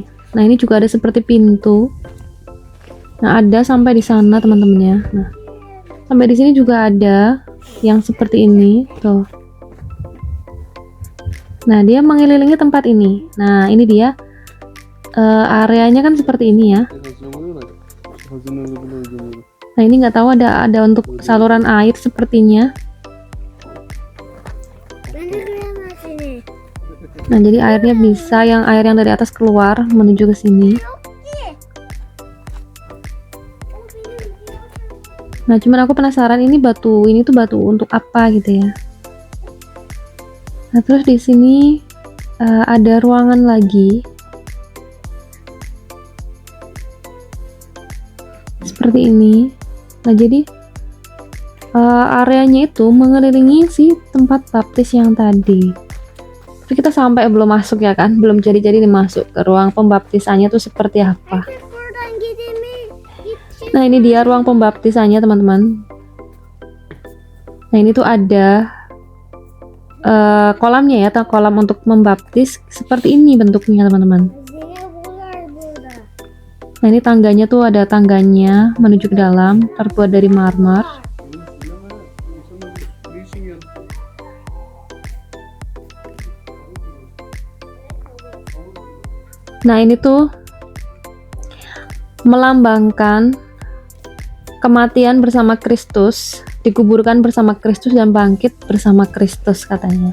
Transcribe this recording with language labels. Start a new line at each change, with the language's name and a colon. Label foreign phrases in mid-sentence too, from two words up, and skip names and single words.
Indonesian: Nah, ini juga ada seperti pintu. Nah, ada sampai di sana, teman-teman ya. Nah, sampai di sini juga ada yang seperti ini, tuh. Nah, dia mengelilingi tempat ini. Nah, ini dia areanya kan seperti ini ya.
Turkish: Hazine buluyorlar. Hazineleri buluyorlar.
Indonesian: Nah, ini nggak tahu ada untuk saluran air sepertinya.
Turkish: Ben de göremez seni.
Indonesian: Nah, jadi airnya bisa air yang dari atas keluar menuju ke sini. Nah, cuman aku penasaran ini tuh batu untuk apa gitu ya. Nah, terus di sini ada ruangan lagi. Seperti ini. Nah, jadi areanya itu mengelilingi si tempat baptis yang tadi. Tapi kita sampai belum masuk ya kan? Belum jadi-jadi nih masuk ke ruang pembaptisannya tuh seperti apa.
Turkish: Buradan gidelim. Gideceğiz.
Indonesian: Nah, ini dia ruang pembaptisannya, teman-teman. Nah, ini tuh ada kolamnya ya, kolam untuk membaptis. Seperti ini bentuknya, teman-teman.
Turkish: Zeynep'ler burada.
Indonesian: Nah, ini tangganya tuh ada tangganya menuju ke dalam, terbuat dari marmer.
Turkish: Ne için geldi?
Indonesian: Nah, ini tuh melambangkan kematian bersama Kristus, dikuburkan bersama Kristus dan bangkit bersama Kristus katanya.